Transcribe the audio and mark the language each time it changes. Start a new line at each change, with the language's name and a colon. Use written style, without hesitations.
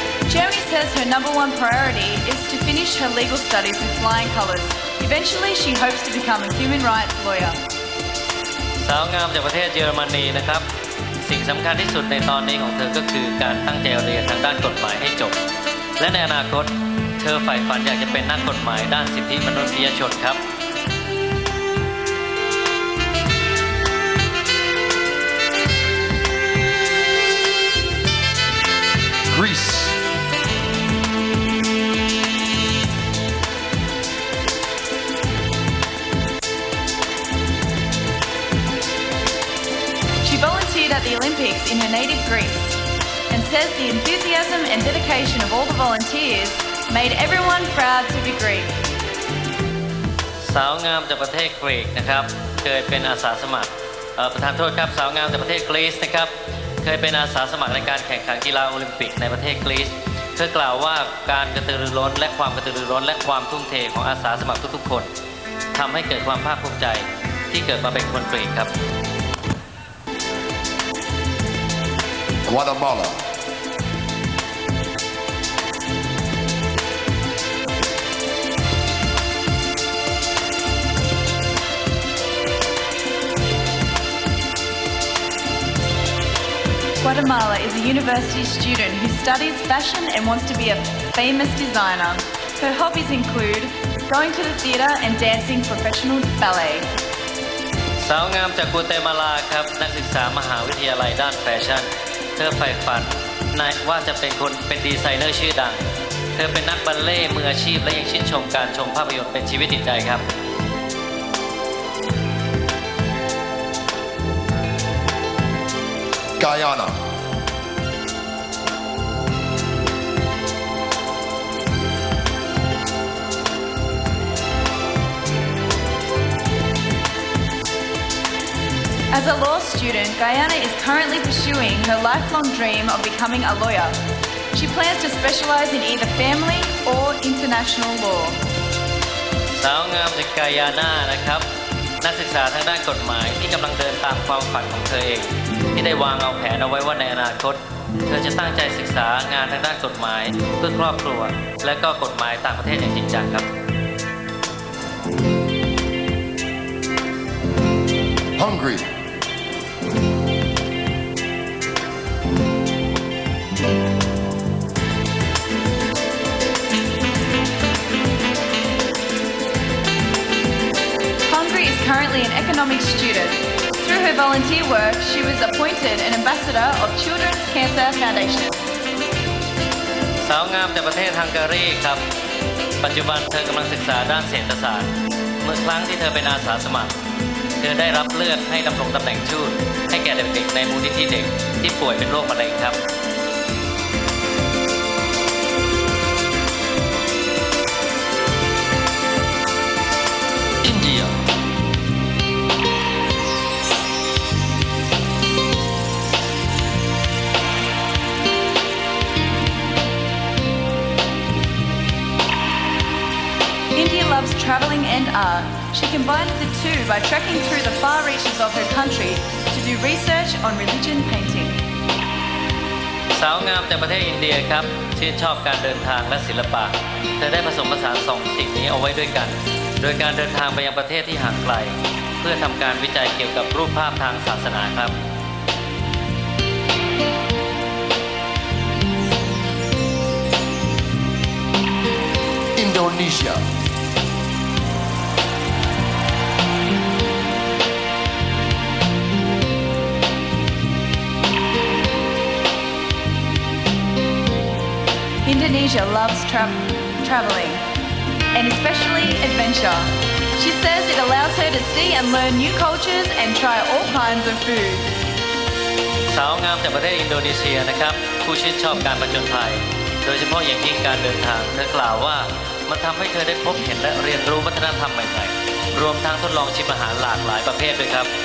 English: Germany says her number one priority is to finish her legal studies with flying colours. Eventually, she hopes to become a human rights lawyer.
Thai: สาวงามจากประเทศเยอรมนีนะครับสิ่งสำคัญที่สุดในตอนนี้ของเธอก็คือการตั้งใจเรียนทางด้านกฎหมายให้จบและในอนาคตเธอใฝ่ฝันอยากจะเป็นนักกฎหมายด้านสิทธิมนุษยชนครับ
English: Greece. She volunteered at the Olympics in her native Greece and says the enthusiasm and dedication of all the volunteers made everyone proud to be Greek.
Thai: สาวงามจากประเทศกรีกนะครับเคยเป็นอาสาสมัครประธานโทษครับสาวงามจากประเทศกรีซนะครับเคยเป็นอาสาสมัครในการแข่งขันกีฬาโอลิมปิกในประเทศกรีซเธอกล่าวว่าการกระตือรือร้นและความกระตือรือร้นและความทุ่มเทของอาสาสมัครทุกๆคนทำให้เกิดความภาคภูมิใจที่เกิดมาเป็นคนกรีกครับ
English: Guatemala. Guatemala is a university student who studies fashion and wants to be a famous designer. Her hobbies include going to the theatre and dancing professional ballet.
Thai: สาวงามจากกัวเตมาลาครับนักศึกษามหาวิทยาลัยด้านแฟชั่นเธอใฝ่ฝันว่าจะเป็นดีไซเนอร์ชื่อดังเธอเป็นนักบัลเล่ต์มืออาชีพและยังชื่นชมการชมภาพยนตร์เป็นชีวิตจิตใจครับ
English: Guyana. As a law student, Guyana is currently pursuing her lifelong dream of becoming a lawyer. She plans to specialize in either family or international law.
Thai: สาวงามจากกายาน่านะครับนักศึกษาทางด้านกฎหมายที่กำลังเดินตามความฝันของเธอเองที่ได้วางเอาแผนเอาไว้ว่าในอนาคตเธอจะตั้งใจศึกษางานทางด้านกฎหมายเพื่อครอบครัวและก็กฎหมายต่างประเทศอย่างจริงจังครับ
English: Hungary. Hungary is currently an economics student. Through her volunteer work, she was appointed an ambassador of Children's Cancer Foundation.
Thai: สาวงามจากประเทศฮังการีครับปัจจุบันเธอกำลังศึกษาด้านเศรษฐศาสตร์เมื่อครั้งที่เธอเป็นอาสาสมัครเธอได้รับเลือกให้ดำรงตำแหน่งทูตให้แก่เด็กๆในมูลนิธิเด็กที่ป่วยเป็นโรคมะเร็งครับ
English: India. India loves travelling and art. She combines the two by trekking through the far reaches of her country to do research on religion painting.
Thai: สาวงามจากประเทศอินเดียครับชื่นชอบการเดินทางและศิลปะเธอได้ผสมผสานสองสิ่งนี้เอาไว้ด้วยกันโดยการเดินทางไปยังประเทศที่ห่างไกลเพื่อทำการวิจัยเกี่ยวกับรูปภาพทางศาสนาครับ
English: Indonesia. Indonesia loves travelling, and especially adventure. She says it allows her to see and learn new cultures and try all kinds of food.
Thai: สาวงามจากประเทศอินโดนีเซียนะครับผู้ชื่นชอบการผจญภัยโดยเฉพาะอย่างยิ่งการเดินทางเธอกล่าวว่ามันทำให้เธอได้พบเห็นและเรียนรู้วัฒนธรรมใหม่ๆรวมทั้งทดลองชิมอาหารหลากหลายประเภทด้วยครับ